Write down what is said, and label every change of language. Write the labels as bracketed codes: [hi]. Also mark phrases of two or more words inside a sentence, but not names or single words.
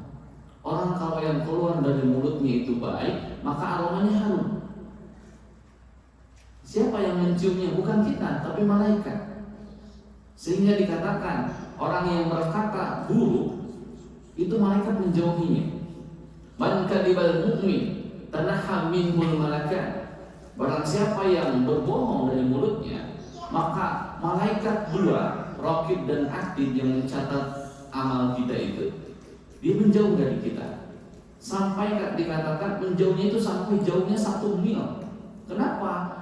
[id] Orang kalau yang keluar dari mulutnya itu baik, maka aromanya harum. Siapa yang menciumnya? Bukan kita, tapi malaikat. Sehingga dikatakan orang yang berkata buruk itu malaikat menjauhinya. [ar] من كذب المؤمن تناهى منه الملائكة. [id] Barang siapa yang berbohong dari mulutnya, maka malaikat dua, raqib dan atid, yang mencatat amal kita itu, dia menjauh dari kita. Sampai dikatakan menjauhnya itu sampai jauhnya 1 mil. Kenapa?